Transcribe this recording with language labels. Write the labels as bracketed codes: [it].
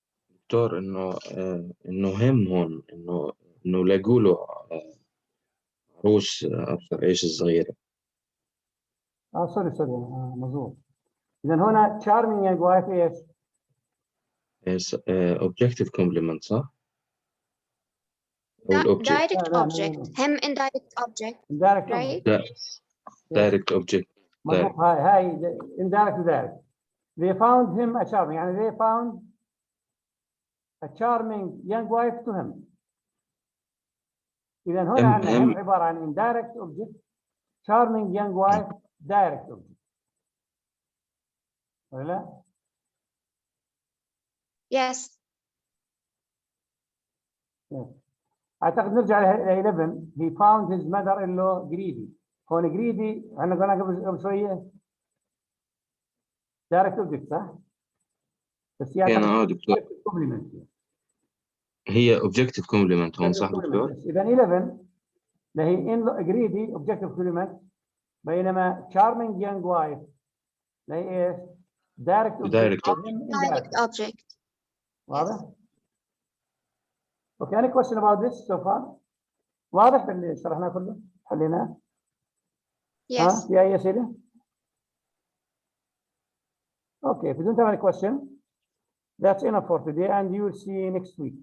[ar] دكتور إنه هم هون إنه لقوا له عروس أبصر إيش الصغيرة. سوري مظبوط. إذا هنا [en] charming young wife [ar] إيش؟ [en] objective complement صح؟ Direct object. Him indirect object. Indirect right? Direct object. [ar] مظبوط. هاي [en] indirect direct. They found him a charming [ar] يعني [en] they found a charming young wife to him. [ar] إذا هنا عندنا [en] him [ar] عبارة عن [en] indirect object charming young wife direct object. [ar] ولا؟ [en] Yes. [ar] أعتقد نرجع ل 11. [en] He found his mother-in-law greedy. [ar] هون greedy احنا قلنا قبل شوية [en] direct object [ar] صح؟ بس هي دكتور هي [en] objective complement [ar] هون صح دكتور؟ إذا 11 اللي هي [en] greedy objective complement [ar] بينما [en] charming young wife [ar] اللي هي ايش؟ [en] direct object. Direct object. [ar] واضح؟ [en] Okay, any question about this so far? [ar] واضح اللي شرحناه كله؟ حليناه؟ [en] Yes. [ar] في أي أسئلة؟ [en] Okay, if you don't have any question, that's enough for today, and you will see next week.